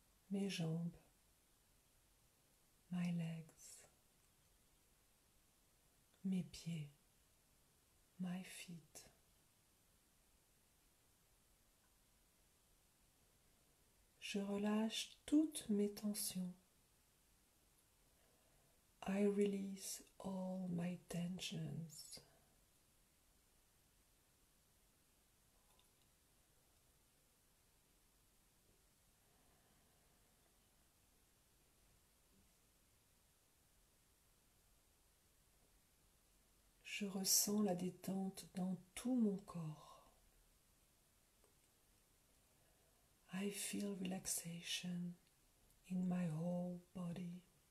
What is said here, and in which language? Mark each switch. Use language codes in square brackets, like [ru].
[fr] Mes jambes, [en] my legs. [fr] Mes pieds, [en] my feet. [fr] Je relâche toutes mes tensions. [en] I release all my tensions. [fr] Je ressens la détente dans tout mon corps. [en] I feel relaxation in my whole body.